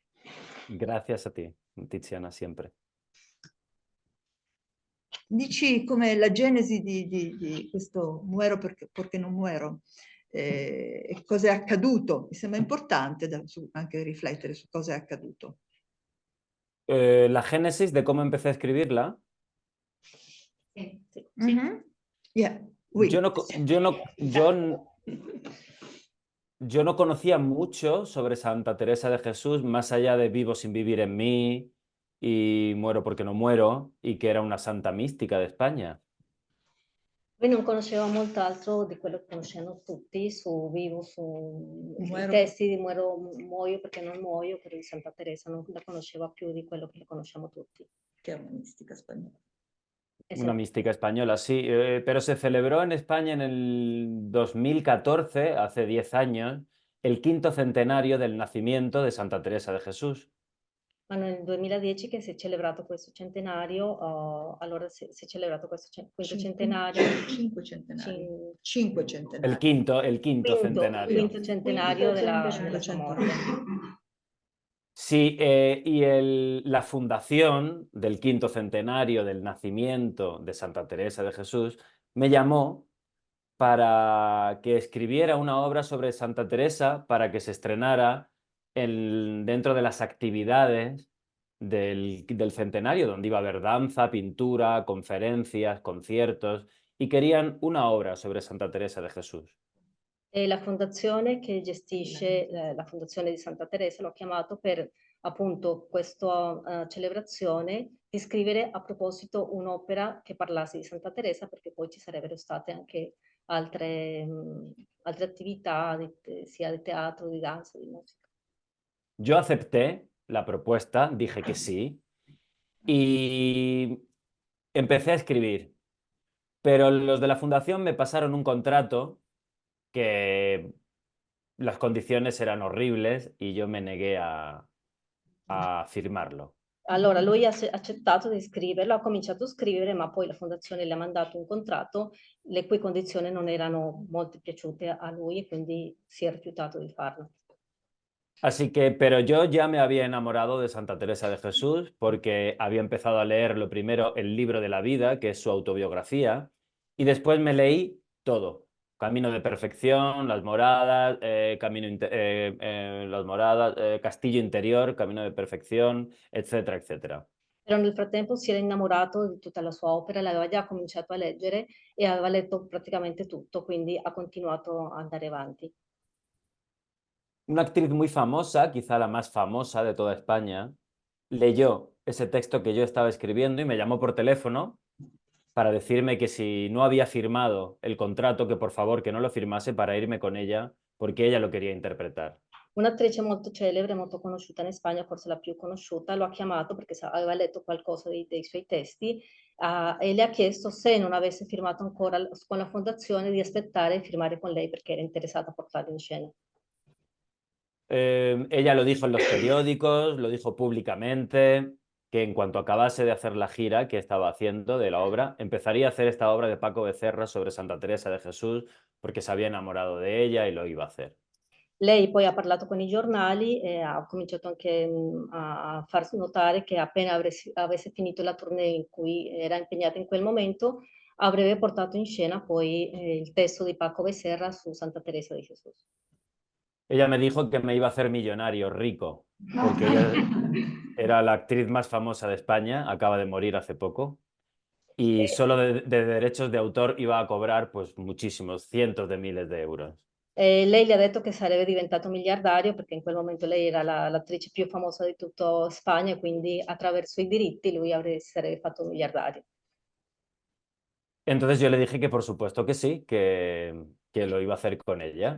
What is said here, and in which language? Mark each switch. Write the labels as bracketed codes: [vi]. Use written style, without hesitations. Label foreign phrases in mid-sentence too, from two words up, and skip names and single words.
[es] Gracias a ti, Tiziana, siempre. [it] Dici come la genesi di questo Muero perché non muero, e cosa è accaduto. Mi sembra importante anche riflettere su cosa è accaduto. [es] La génesis de cómo empecé a escribirla. Sí. Yeah. Oui. Yo no conocía mucho sobre Santa Teresa de Jesús, más allá de Vivo sin vivir en mí y Muero porque no muero, y que era una santa mística de España. [it] Noi non conoscevamo molt'altro di quello che conosciamo tutti su Vivo, su i Muero. testi di Muoio perché non muoio, quello di Santa Teresa, non la conosceva più di quello che conosciamo tutti. Che è una mistica spagnola. [es] Una mística española, sí, pero se celebró en España en el 2014, hace 10 años, el 5º centenario del nacimiento de Santa Teresa de Jesús. [it] Ma nel 2010 che si è celebrato questo centenario, allora si è celebrato questo quinto centenario. Cinque centenari. [es] El quinto centenario. [it] Quinto centenario della sua morte. [es] Sí, y la fundación del 5º centenario del nacimiento de Santa Teresa de Jesús me llamó para que escribiera una obra sobre Santa Teresa para que se estrenara dentro de las actividades del centenario, donde iba a haber danza, pintura, conferencias, conciertos, y querían una obra sobre Santa Teresa de Jesús. [it] E la fondazione che gestisce la fondazione di Santa Teresa l'ho chiamato per appunto questa celebrazione di scrivere a proposito un'opera che parlasse di Santa Teresa, perché poi ci sarebbero state anche altre attività sia di teatro, di danza, di musica. [es] Yo acepté la propuesta, dije que sí, y empecé a escribir. Pero los de la fundación me pasaron un contrato que las condiciones eran horribles y yo me negué a firmarlo. [it] Allora lui ha accettato di scriverlo, ha cominciato a scrivere, ma poi la fondazione le ha mandato un contratto le cui condizioni non erano molto piaciute a lui e quindi si è rifiutato di farlo. [es] Así que, pero yo ya me había enamorado de Santa Teresa de Jesús porque había empezado a leer lo primero el libro de la vida, que es su autobiografía, y después me leí todo. Camino de Perfección, Las Moradas, Castillo Interior, Camino de Perfección, etcétera, etcétera. [it] Però nel frattempo si era innamorato di tutta la sua opera, l'aveva già cominciato a leggere e aveva letto praticamente tutto, quindi ha continuato ad andare avanti. [es] Una actriz muy famosa, quizá la más famosa de toda España, leyó ese texto que yo estaba escribiendo y me llamó por teléfono para decirme que si no había firmado el contrato, que por favor que no lo firmase para irme con ella, porque ella lo quería interpretar. [it] Un'attrice molto celebre, molto conosciuta in Spagna, forse la più conosciuta, lo ha chiamato perché aveva letto qualcosa dei suoi testi e le ha chiesto se non avesse firmato ancora con la fondazione di aspettare e firmare con lei perché era interessata a portarlo in scena. [es] Ella lo dijo en los periódicos, lo dijo públicamente, que en cuanto acabase de hacer la gira que estaba haciendo de la obra, empezaría a hacer esta obra de Paco Becerra sobre Santa Teresa de Jesús porque se había enamorado de ella y lo iba a hacer. [it] Lei poi ha parlato con i giornali e ha cominciato anche a far notare che appena avesse finito la tournée in cui era impegnata in quel momento, avrebbe portato in scena poi il testo di Paco Becerra su Santa Teresa de Jesús. [es] Ella me dijo que me iba a hacer millonario, rico, porque ella era la actriz más famosa de España, acaba de morir hace poco, y solo de derechos de autor iba a cobrar pues muchísimos, cientos de miles de euros. [it] Lei gli ha detto che sarebbe diventato miliardario perché in quel momento lei era l'attrice più famosa di tutta Spagna e quindi attraverso i diritti lui sarebbe fatto miliardario. [es] Entonces yo le dije que por supuesto que sí, que lo iba a hacer con ella.